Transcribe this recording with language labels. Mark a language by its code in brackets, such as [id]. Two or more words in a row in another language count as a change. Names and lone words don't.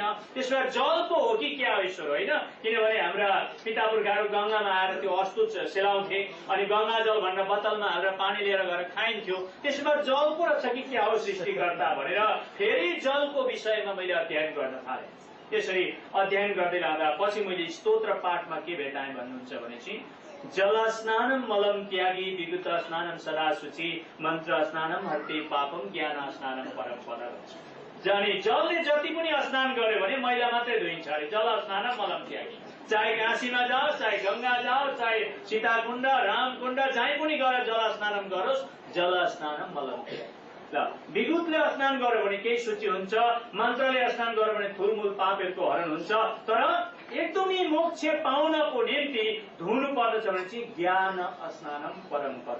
[ne] त्यसमा जल पो हो कि क्या हो ईश्वर होइन? किनभने हाम्रा पिता पुर्खाहरू गंगामा आएर त्यो अस्तुत सेलाउँथे अनि गंगा जल भनेर बोतलमा हालेर पानी लिएर गएर खाइन्थ्यो। त्यसमा जल पो रहेछ कि क्या हो सृष्टिकर्ता भनेर फेरि जलको विषयमा मैले अध्ययन गर्न थालेँ। त्यसरी अध्ययन गर्दै लाँदा पछि मैले स्तोत्र पाठमा के भेटाएँ भन्नुहुन्छ भने चाहिँ [sa] जल स्नानम मलम त्यागी विगत स्नानम सदा शुचि मन्त्र स्नानम हर्ते पापम ज्ञान स्नानम परम पद [ne] भन्छ। जाने जलले जति पनि स्नान गर्यो भने मैला मात्रै धोइन्छ अरे। [sa] जल स्नानम मलम त्यागी, [ne] चाहे काशीमा जाओ चाहे गंगा जाओ चाहे सीताकुण्ड रामकुण्ड जहीँ पनि गएर जल स्नानम गरोस् [sa] जल स्नानम मलम त्यागी। [ne] ल विगुतले स्नान गर्यो भने केही सूची हुन्छ, मन्त्रले स्नान गर्यो भने थुलमुल पापहरूको हरण हुन्छ। तर एकदमै मोक्ष पाउनको निम्ति धुनु पर्दछ भने चाहिँ [sa] ज्ञान स्नानम परम पद।